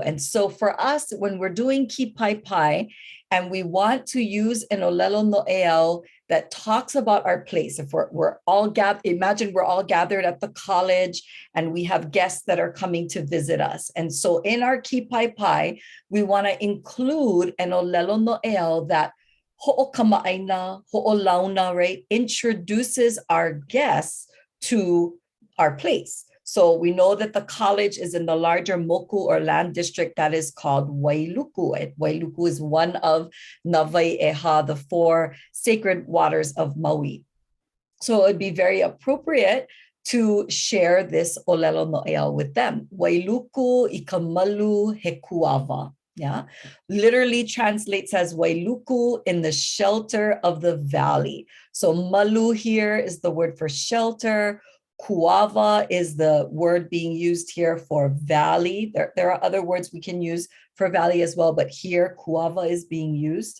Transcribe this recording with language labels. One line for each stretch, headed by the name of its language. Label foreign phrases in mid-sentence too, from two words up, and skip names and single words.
English: And so for us, when we're doing Kīpaepae and we want to use an
Hawaiian: ʻŌlelo Noʻeau
English: that talks about our place, if we're all gathered, imagine we're all gathered at the college and we have guests that are coming to visit us. And so in our Kīpaepae, we want to include an
Hawaiian: ʻŌlelo Noʻeau
English: that
Hawaiian: hoʻokama'aina, ho'olauna,
English: right, introduces our guests to our place. So we know that the college is in the larger moku or land district that is called Wailuku. Wailuku is one of Nawaiʻeha, the 4 sacred waters of Maui. So it would be very appropriate to share this
Hawaiian: ʻŌlelo Noʻeau
English: with them.
Hawaiian: Wailuku i ka malu he kuava.
English: Yeah, literally translates as Wailuku, in the shelter of the valley. So malu here is the word for shelter. Kuava is the word being used here for valley. There are other words we can use for valley as well, but here kuava is being used.